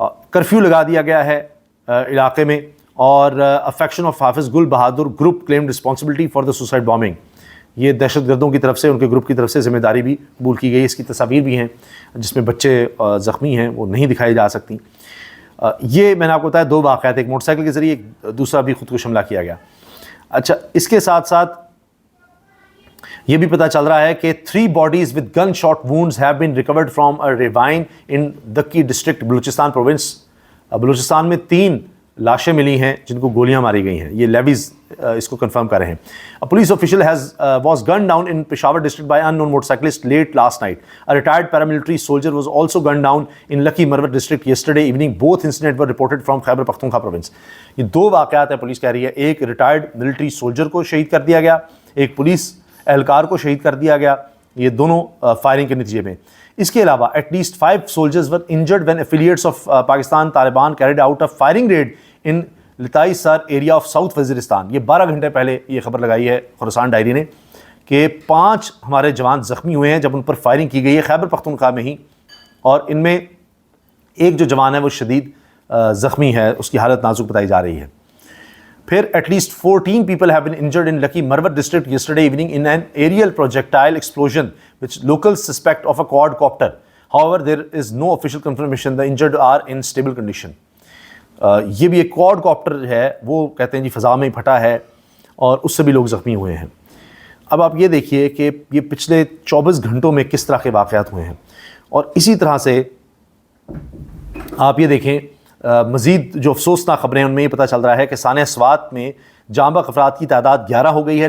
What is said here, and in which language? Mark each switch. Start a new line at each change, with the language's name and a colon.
Urdu: Curfew لگا دیا گیا ہے علاقے میں، اور
English: A faction of Hafiz Gul Bahadur group claimed responsibility for the suicide bombing.
Urdu: یہ دہشت گردوں کی طرف سے، ان کے گروپ کی طرف سے ذمہ داری بھی قبول کی گئی۔ اس کی تصاویر بھی ہیں جس میں بچے زخمی ہیں، وہ نہیں دکھائی جا سکتی۔ یہ میں نے آپ کو بتایا 2 واقعات، ایک موٹر سائیکل کے ذریعے، دوسرا بھی خودکش حملہ کیا گیا۔ اچھا، اس کے ساتھ ساتھ یہ بھی پتہ چل رہا ہے کہ
English: 3 bodies with gunshot wounds have been recovered from a ravine in
Urdu: دکی district Balochistan province. Balochistan میں 3 لاشیں ملی ہیں جن کو گولیاں ماری گئی ہیں. یہ لیویز اس کو کنفرم کر رہے ہیں.
English: A police official was gunned down in Peshawar district by unknown motorcyclist late last night. A retired paramilitary soldier was also gunned down in Lucky Marwar district yesterday evening. Both incidents were reported from Khyber Pakhtunkhwa province.
Urdu: یہ دو واقعات ہیں police کہہ رہی ہے. ایک retired military soldier کو شہید کر دیا گیا, ایک پولیس اہلکار کو شہید کر دیا گیا, یہ دونوں فائرنگ کے نتیجے میں. اس کے علاوہ
English: At least 5 soldiers were injured when affiliates of Pakistan Taliban carried out a firing raid in Latai Sar area of South Waziristan.
Urdu: یہ 12 گھنٹے پہلے یہ خبر لگائی ہے خراسان ڈائری نے کہ 5 ہمارے جوان زخمی ہوئے ہیں جب ان پر فائرنگ کی گئی ہے خیبر پختونخوا میں ہی, اور ان میں ایک جو جوان ہے وہ شدید زخمی ہے, اس کی حالت نازک بتائی جا رہی ہے.
English: پھر at least 14 people have been injured in Lucky Marwar district yesterday evening in an aerial projectile explosion which locals suspect of a quadcopter. However, there is no official confirmation. The injured are in stable condition.
Urdu: یہ بھی ایک code copter ہے, وہ کہتے ہیں جی فضا میں ہی پھٹا ہے اور اس سے بھی لوگ زخمی ہوئے ہیں. اب آپ یہ دیکھیے کہ یہ پچھلے 24 گھنٹوں میں کس طرح کے واقعات ہوئے ہیں. اور اسی طرح سے آپ یہ دیکھیں مزید جو افسوسناک خبریں ہیں ان میں یہ پتہ چل رہا ہے کہ سانحہ سوات میں جاں بحق افراد کی تعداد 11 ہو گئی ہے.